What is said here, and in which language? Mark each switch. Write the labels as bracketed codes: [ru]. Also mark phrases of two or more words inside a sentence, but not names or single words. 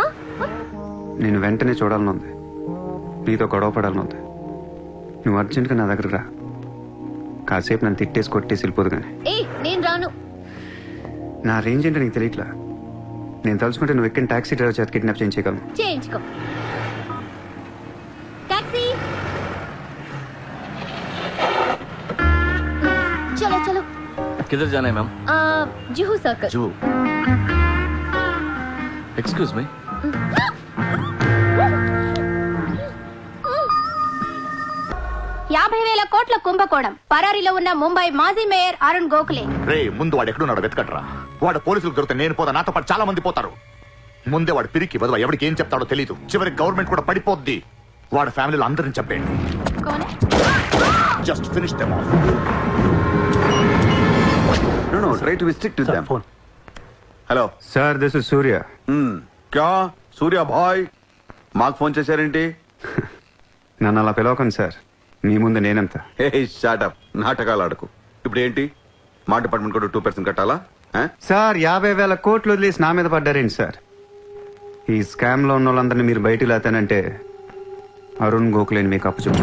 [te] నేను వెంటనే చూడాలని ఉంది, నీతో గొడవ పడాలని ఉంది. నువ్వు అర్జెంట్గా నా దగ్గరకు రా. కాసేపు నన్ను తిట్టేసి కొట్టేసి వెళ్ళిపోదు కానీ. నేను రాను. నా రేంజ్ ఏంటో నీకు తెలియట్లా. నేను తలుచుకుంటే నువ్వు ఎక్కిన టాక్సీ డ్రైవర్ చేత కిడ్నాప్ చేయించగలను. చేయించుకో. టాక్సీ, [hi] चलो चलो. किधर जाना है मैम? जुहू सर्कल. जूहू. [en] excuse me. [te] $50,000 కోట్ల కుంభకోణం పరారీలో ఉన్న ముంబై మాజీ మేయర్ అరుణ్ గోఖలే. రే ముందు వాడు ఎక్కడున్నాడు వెతకట్రా. వాడు పోలీసులకు దొరికితే నేను పోతా, నాతో పాటు చాలా మంది పోతారు. ముందే వాడు పిరికి వదవ, ఎవరికి ఏం చెప్తాడో తెలియదు. చివరికి గవర్నమెంట్ కూడా పడిపోద్ది. వాడి ఫ్యామిలీలో అందరిని చంపేయండి. [en] just finish them off. No, try to be strict with them. [te] ఫోన్. హలో. [en] Sir, this is Surya. [hi] क्या सूर्य भाई [te] మాకు ఫోన్ చేశారేంటి? నన్ను అలా పిలవకండి సార్, మీ ముందు నేనెంత. [en] hey shut up, [te] నాటకాలు ఆడకు. ఇప్పుడు ఏంటి, మా డిపార్ట్మెంట్ కూడా 2% కట్టాలా? సార్ 50,000 కోట్లు వదిలేసి నా మీద పడ్డారేంటి సార్? ఈ స్కామ్ లో ఉన్న వాళ్ళందరినీ మీరు బయటికి లేతానంటే అరుణ్ గోఖలేని మీకు అప్పచెప్పు.